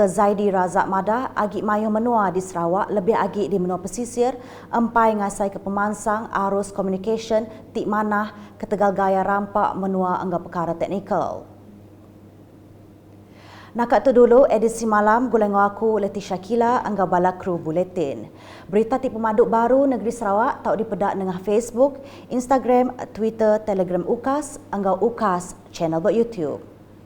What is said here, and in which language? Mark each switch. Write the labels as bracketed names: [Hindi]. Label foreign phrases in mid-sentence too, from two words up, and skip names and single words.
[Iban] Zaidi Razak Madah, agi mayuh menua di Sarawak lebih agi di menua pesisir, empai ngasai ke pemansang arus communication Tik Manah ketegal gaya rampak menua angga perkara teknikal. Nakat tu dulu edisi malam gulai aku Leticia Kila angga bala kru buletin. Berita tip pemaduk baru negeri Sarawak tak dipedak dengan Facebook, Instagram, Twitter, Telegram UKAS, angga UKAS channel buat YouTube.